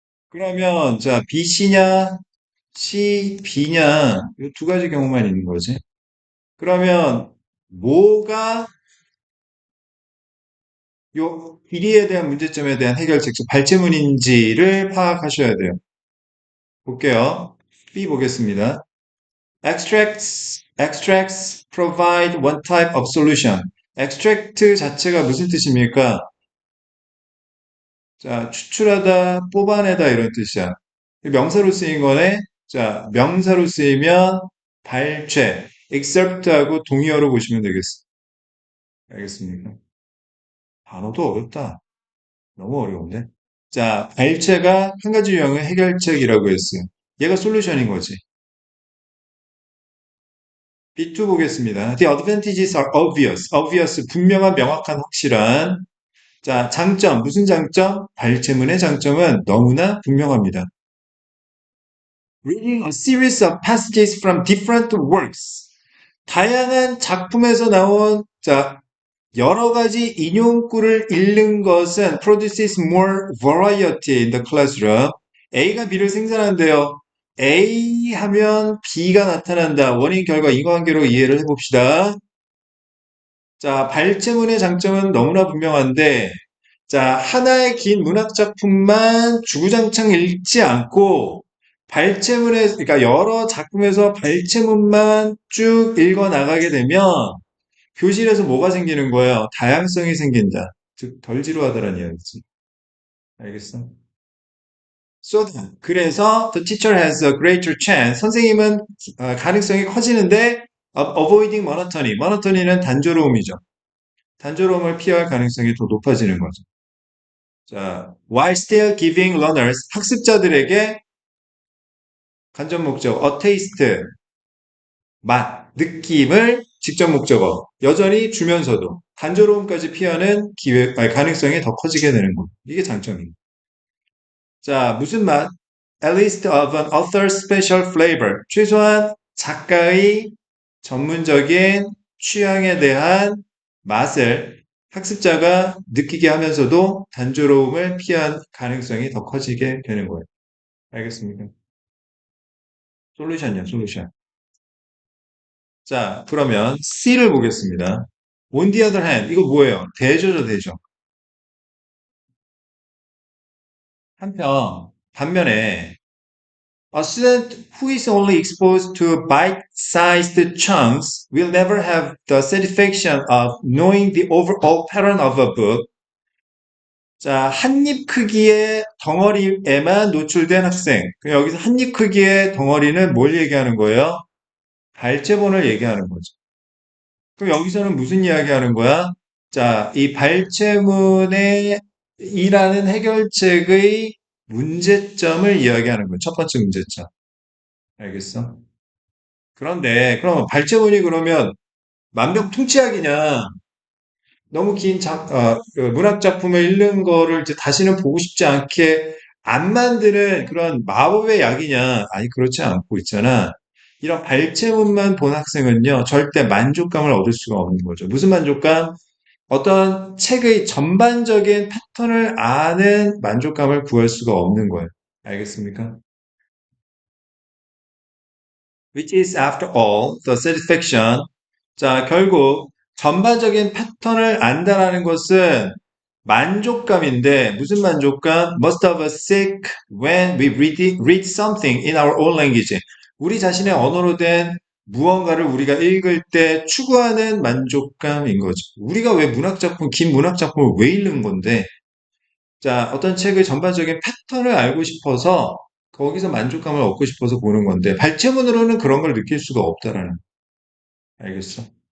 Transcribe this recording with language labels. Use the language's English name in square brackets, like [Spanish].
[Korean] 그러면, 자, B, C냐, C, B냐, 이 두 가지 경우만 있는 거지. 그러면, 뭐가 요 길이에 대한 문제점에 대한 해결책, 즉 발제문인지를 파악하셔야 돼요. 볼게요. B 보겠습니다. [English] Extracts provide one type of solution. [Korean] extract 자체가 무슨 뜻입니까? 자, 추출하다, 뽑아내다 이런 뜻이야. 명사로 쓰인 거네. 자, 명사로 쓰이면 발췌, excerpt하고 동의어로 보시면 되겠습니다. 알겠습니까? 단어도 어렵다. 너무 어려운데. 자, 발제가 한 가지 유형의 해결책이라고 했어요. 얘가 솔루션인 거지. B2 보겠습니다. [English] The advantages are obvious. [Korean] obvious, 분명한, 명확한, 확실한. 자, 장점, 무슨 장점? 발제문의 장점은 너무나 분명합니다. [English] Reading a series of passages from different works. [Korean] 다양한 작품에서 나온, 자, 여러 가지 인용구를 읽는 것은 [English] produces more variety in the classroom. [Korean] A가 B를 생산한대요. A 하면 B가 나타난다. 원인, 결과, 인과관계로 이해를 해봅시다. 자, 발제문의 장점은 너무나 분명한데, 자, 하나의 긴 문학 작품만 주구장창 읽지 않고, 그러니까 여러 작품에서 발제문만 쭉 읽어 나가게 되면, 교실에서 뭐가 생기는 거예요? 다양성이 생긴다. 즉, 덜 지루하다는 이야기지. 알겠어? 그래서 [English] the teacher has a greater chance. [Korean] 선생님은 가능성이 커지는데 [English] of avoiding monotony. [Korean] monotony는 단조로움이죠. 단조로움을 피할 가능성이 더 높아지는 거죠. 자, [English] while still giving learners, [Korean] 학습자들에게 간접 목적, [English] a taste, [Korean] 맛, 느낌을 직접 목적어 여전히 주면서도 단조로움까지 피하는 가능성이 더 커지게 되는 거. 이게 장점입니다. 자, 무슨 맛? [English] At least of an author's special flavor. [Korean] 최소한 작가의 전문적인 취향에 대한 맛을 학습자가 느끼게 하면서도 단조로움을 피한 가능성이 더 커지게 되는 거예요. 알겠습니까? 솔루션이야, 솔루션. 자, 그러면 C를 보겠습니다. [English] On the other hand, [Korean] 이거 뭐예요? 대조죠, 대조. 반면에 [English] A student who is only exposed to bite-sized chunks will never have the satisfaction of knowing the overall pattern of a book. [Korean] 자, 한입 크기의 덩어리에만 노출된 학생. 여기서 한입 크기의 덩어리는 뭘 얘기하는 거예요? 발제본을 얘기하는 거죠. 그럼 여기서는 무슨 이야기 하는 거야? 자, 이 발제문에 이라는 해결책의 문제점을 이야기하는 거예요. 첫 번째 문제점. 알겠어? 그럼 발제문이 그러면 만병통치약이냐? 너무 긴 그 문학 작품을 읽는 거를 이제 다시는 보고 싶지 않게 안 만드는 그런 마법의 약이냐? 아니, 그렇지 않고 있잖아. 이런 발제문만 본 학생은요, 절대 만족감을 얻을 수가 없는 거죠. 무슨 만족감? 어떤 책의 전반적인 패턴을 아는 만족감을 구할 수가 없는 거예요. 알겠습니까? [English] Which is after all the satisfaction. [Korean] 자, 결국 전반적인 패턴을 안다라는 것은 만족감인데 무슨 만족감? [English] Most of us seek when we read something in our own language. [Korean] 우리 자신의 언어로 된 무언가를 우리가 읽을 때 추구하는 만족감인 거죠. 우리가 왜 긴 문학 작품을 왜 읽는 건데? 자, 어떤 책의 전반적인 패턴을 알고 싶어서 거기서 만족감을 얻고 싶어서 보는 건데 발췌문으로는 그런 걸 느낄 수가 없다라는. 알겠어?